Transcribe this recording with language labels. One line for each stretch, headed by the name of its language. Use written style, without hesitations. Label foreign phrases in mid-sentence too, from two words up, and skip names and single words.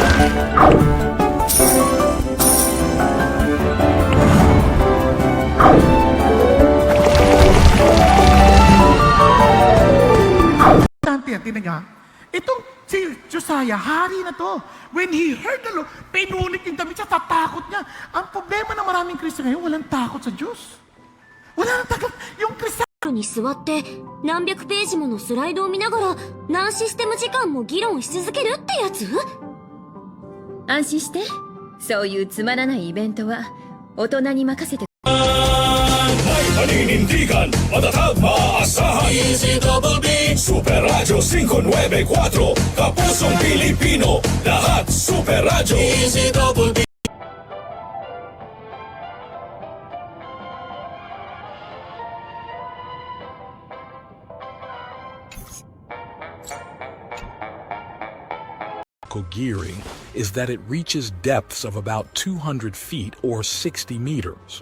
Filipino: Tinan niya, itong si Josiah, hari na to.
English: When he heard the Lord,
Filipino: pinulit yung damit siya, tatakot niya. Ang problema ng maraming Kristo ngayon, walang takot sa Diyos. Wala nang takot. Yung Kristo
Japanese: に座って何百ページものスライドを見ながら何システム時間も議論し続けるってやつ？安心して、そういうつまらないイベントは大人に任せて。
Filipino: May paninindigan, matatag, maaasahan. DZBB Super Radio 594 Kapusong Pilipino, lahat Super Radio DZBB.
English: Gearing is that it reaches depths of about 200 feet or 60 meters.